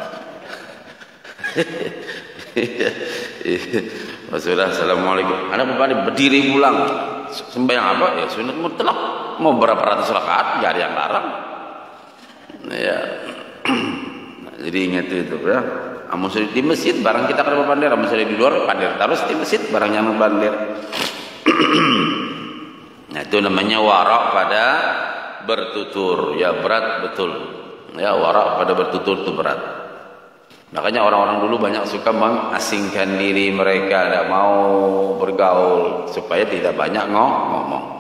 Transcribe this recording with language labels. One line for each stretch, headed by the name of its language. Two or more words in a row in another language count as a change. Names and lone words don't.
Banjar: Sudah assalamualaikum, anak berpandir berdiri pulang, sembahyang apa ya, sunat mutlak.
Indonesian: Mau berapa ratus rakaat gak ada yang larang ya. Jadi ingat itu ya.
Banjar: Amun sudah di masjid barang kita kada berpandir, amun sudah di luar pandir terus di masjid barang jangan berpandir.
Indonesian: Nah, itu namanya warak pada bertutur. Ya berat betul. Ya warak pada bertutur itu berat. Makanya orang-orang dulu banyak suka mengasingkan diri mereka, tidak mau bergaul supaya tidak banyak ngomong.